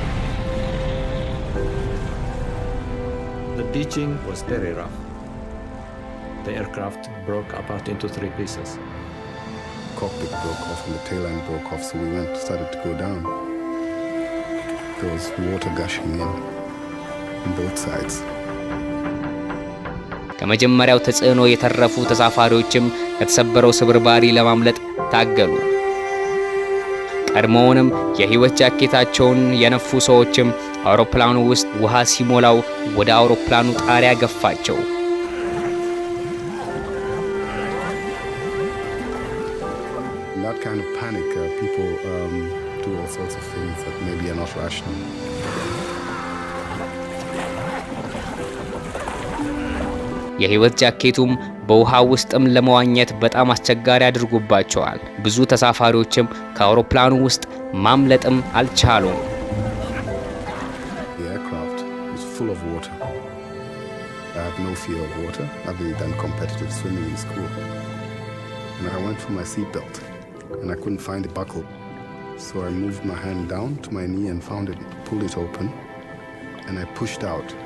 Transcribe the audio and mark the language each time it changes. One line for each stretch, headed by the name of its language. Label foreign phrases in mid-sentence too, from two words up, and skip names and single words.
English: The ditching was very rough. The aircraft broke apart into 3 pieces. Cockpit broke off and the tail end broke off, so we started to go down. There was water gushing in on both sides.
Amharic: ከመጀመሪያው ተጽዕኖ የተረፉ ተሳፋሪዎችም ከተሰበረው ስብርባሪ ለማምለጥ ታገሉ። ቀድሞውንም የህይወት ጃኬታቸውን የነፉ ሰዎችም አውሮፕላኑ ውስጥ ውሃ ሲሞላው ወደ አውሮፕላኑ ጣሪያ ገፋቸው።
English: In that kind of panic, people do all sorts of things that maybe are not rational.
Amharic: የህይወት ጃኬቱም በውሃ ውስጥም ለመዋኘት በጣም አስቸጋሪ አድርጎባቸዋል። ብዙ ተሳፋሪዎችም ከአውሮፕላኑ ውስጥ ማምለጥም አልቻሉም።
English: The aircraft was full of water. I have no fear of water. I've done competitive swimming in school. And I went for my seatbelt and I couldn't find the buckle. So I moved my hand down to my knee and found it, pulled it open, and I pushed out.